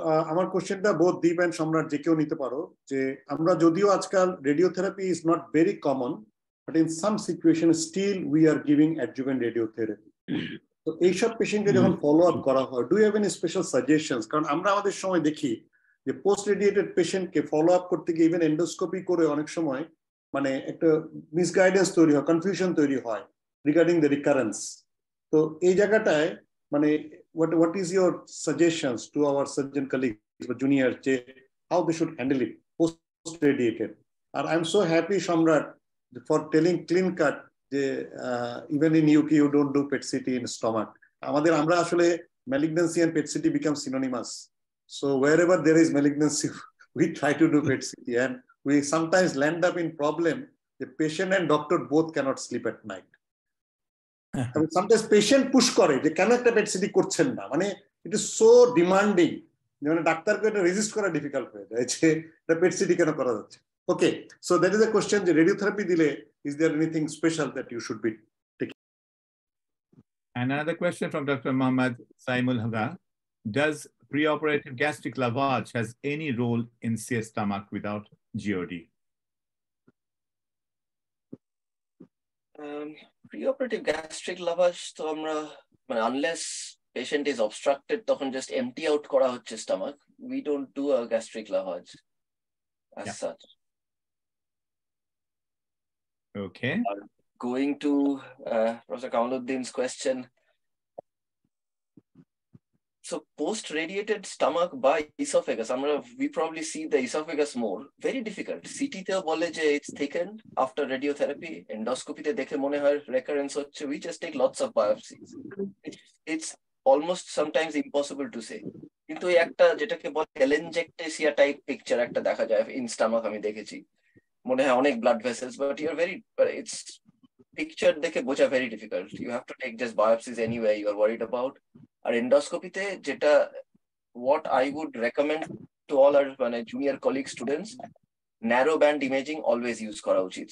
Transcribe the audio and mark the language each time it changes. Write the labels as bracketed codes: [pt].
[bn] আমার কোশ্চেনটা [en] both Deep and Samrat [bn] যে কেউ নিতে পারো, যে আমরা যদিও আজকাল [en] radiotherapy is not very common, but in some situations still we are giving adjuvant radiotherapy. [bn] তো এইসব পেশেন্টকে যখন ফলো আপ করা হয়, [en] Do you have any special suggestions? [bn] কারণ আমরা আমাদের সময় দেখি যে পোস্ট রেডিয়েটেড পেশেন্টকে ফলো আপ করতে গিয়ে ইভেন এন্ডোস্কোপি করে অনেক সময় মানে একটা মিসগাইডেন্স তৈরি হয়, কনফিউশন তৈরি হয় রিগার্ডিং দ্য রিকারেন্স। তো এই জায়গাটায় মানে [en] what is your suggestions to our surgeon colleagues or juniors যে how they should handle it post radiated? And I'm so happy, Shamrat, for telling clean cut যে even in UK you don't do PET CT in stomach. [bn] আমাদের আমরা আসলে [en] malignancy and PET CT become synonymous. So wherever there is malignancy, we try to do PET CT, and we sometimes land up in problem. The patient and doctor both cannot sleep at night. [bn] Sometimes patient push করে যে কেন একটা PET CT করছেন না, মানে [en] it is so demanding, [bn] মানে ডাক্তারকে এটা রেজিস্ট করা ডিফিকাল্ট হয়ে যায় যে এটা PET CT কেন করা যাচ্ছে। [en] Okay, so that is a question. The radiotherapy delay, is there anything special that you should be taking? Another question from Dr. Mohammad Saimul Haga. Does preoperative gastric lavage has any role in CS stomach without GOD? Preoperative gastric lavage, [bn] তো আমরা [en] unless patient is obstructed, তখন just empty out করা হচ্ছে stomach. We don't do a gastric lavage as such. Okay. Going to Professor Kamaluddin's question. So post-radiated stomach by esophagus, we probably see the esophagus more. Very difficult. [bn] CT তেও বলে যে [en] it's thickened after radiotherapy. [bn] Endoscopy তে দেখে মনে হয় recurrence হচ্ছে. [en] We just take lots of biopsies. It's almost sometimes impossible to say. [bn] কিন্তু এই একটা যেটাকে বলে telangiectasia type picture একটা দেখা যায় in stomach, আমি দেখেছি। [en] মনে হয় অনেক blood vessels, but it's picture দেখে বোঝা very difficult. You have to take just biopsies anyway you are worried about. [bn] আর এন্ডোস্কোপিতে যেটা [en] what I would recommend to all our junior colleague students, narrow band imaging always use করা উচিত.